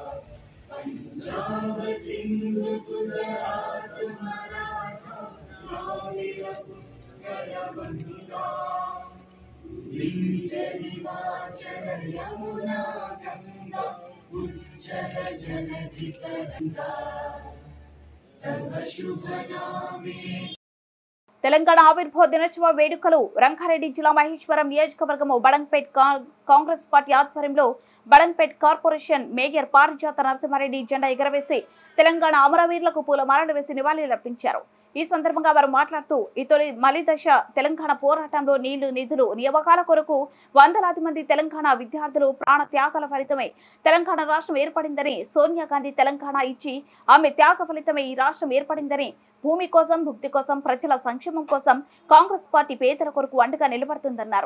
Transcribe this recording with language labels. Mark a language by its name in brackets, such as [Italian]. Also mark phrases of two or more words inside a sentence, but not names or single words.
[Bangla] পাঞ্জাব সিন্ধ গুজরাট মরাঠা দ্রাবিড় উৎকল বঙ্গা লিঙ্গনিবাচল যমুনা গঙ্গা উচ্ছল জলধিতরঙ্গা তব শুভ নামে। [Telugu] తెలంగాణ ఆవిర్భావ దినోత్సవ వేడుకలు రంగారెడ్డి జిల్లా మహేశ్వరం నియోజకవర్గం బడంగ్పేట్ కాంగ్రెస్ పార్టీ ఆధ్వర్యంలో బడంగ్పేట్ కార్పొరేషన్ మేయర్ పారిజాత నరసింహారెడ్డి జెండా ఎగరవేసి తెలంగాణ అమరవీరులకు పూలమాలలు వేసి నివాళులర్పించారు. ఈ సందర్భంగా వారు మాట్లాడుతూ ఈ తొలి మలిదశ తెలంగాణ పోరాటంలో నీళ్లు నిధులు నియామకాల కొరకు వందలాది మంది తెలంగాణ విద్యార్థులు ప్రాణ త్యాగాల ఫలితమే తెలంగాణ రాష్ట్రం ఏర్పడిందని, సోనియా గాంధీ తెలంగాణ ఇచ్చి ఆమె త్యాగ ఫలితమే ఈ రాష్ట్రం ఏర్పడిందని, భూమి కోసం భుక్తి కోసం ప్రజల సంక్షేమం కోసం కాంగ్రెస్ పార్టీ పేదల కొరకు అండగా నిలబడుతుందన్నారు.